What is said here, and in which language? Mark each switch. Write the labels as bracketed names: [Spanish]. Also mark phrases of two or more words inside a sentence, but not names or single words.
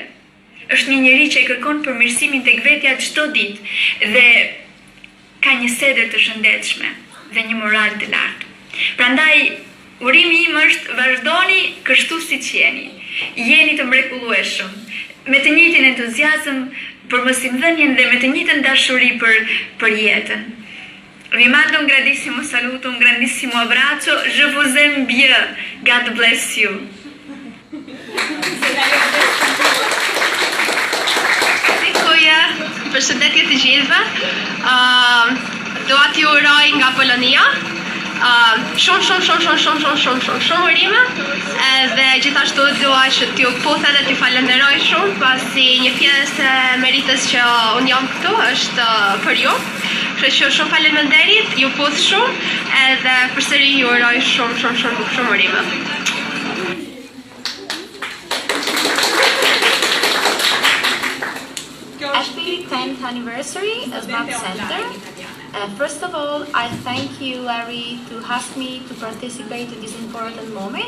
[Albanian] Është një njeri që e kërkon përmirësimin tek vetja çdo ditë dhe ka një seder të shëndetshme dhe një moral të lartë. Prandaj, urimi im është vazhdoni kështu siç jeni. Jeni të mrekullueshëm, me të njëjtin entuziazëm për mosimdhënien dhe me të njëjtën dashuri për jetën. [Italian] Vi mando un grandissimo saluto, un grandissimo abbraccio. [French] Je vous aime bien. [English] God bless you. [Albanian] Përshëndetje të gjithëve. Dua t'ju uroj nga Polonia shumë urime, dhe gjithashtu dua që t'ju puthe dhe t'ju falenderoj shumë, pasi një pjesë e meritës që unë jam këtu është për ju. Kështu që shumë faleminderit, ju puth shumë, edhe përsëri ju uroj shumë urime. [English] Happy 10th anniversary as Smart Center. First of all, I thank you, Larry, to ask me to participate in this important moment.